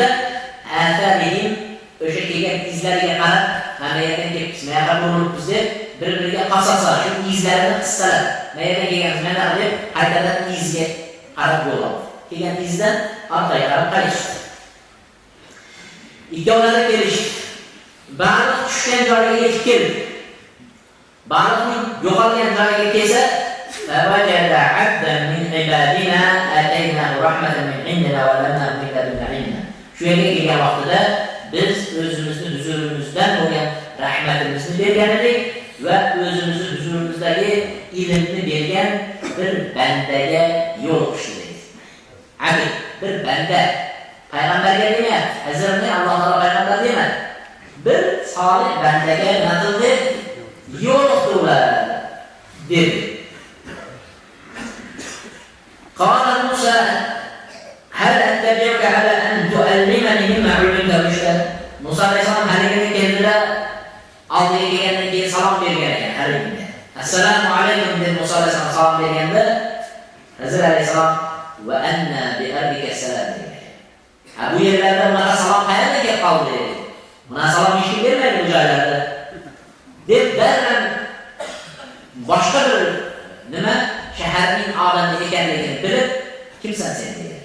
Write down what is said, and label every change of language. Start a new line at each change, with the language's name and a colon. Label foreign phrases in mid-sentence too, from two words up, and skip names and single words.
Uzbek: Atharihim o'sha kelgan izlariga qarab, mana yerdan kelibmiz, mana yerga bo'libmiz deb bir-biriga qasasa, shu izlarini qissalab, mana yerdan kelganmiz, mana deb qaytadan izga qarab bo'ldi. Kelgan izdan orqaga qarab qaytishdi. Ikkovlari kelishdi. Baliq tushgan joyga yetib keldi. Baliqning yo'qolgan joyiga kelsa,
Arabic: "فوجدا عبدا من عبادنا آتيناه رحمة من عندنا و لم من لدنا علما."
Uzbek: Shu yerga kelgan vaqtida biz o'zimizni huzurimizdan bo'lgan rahmatimizni bergan edik va o'zimizni huzurimizdagi ilmni bergan bir bandaga yo'l qo'shdik. Abd, bir banda. Payg'ambarga demayapti. Hazratni Alloh taolo payg'ambar demadi. Bir solih bandaga nazarda yo'l qo'ylar dedi.
Arabic: قال موسى هل أتبعك على أن تعلمني مما علمت رشدا.
Uzbek: Musa alayhisalom haligiga keldilar. Oldiga kelgandan keyin salom bergan ekan haligiga.
Arabic: السلام عليكم
Uzbek: deb Musa alayhisalom salom berganda, Hazrat alayhisalom
Arabic: وأنى بأرضك السلام.
Uzbek: Bu yerlarda mana salom qayerga kelib qoldi? Mana salom hech kim bermaydi bu joylarda. Deb darhol boshqa bir nima shaharning odami ekanligini bilib, kimsan sen dedi.